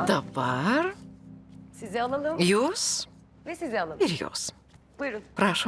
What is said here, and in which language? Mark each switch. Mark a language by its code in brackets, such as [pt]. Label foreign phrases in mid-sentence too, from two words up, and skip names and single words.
[lt] Dabar [tr] sizi alalım [lt] jūs [tr] ve sizi alalım. [lt] ir jūs. [tr] Buyurun. [lt] Prašom.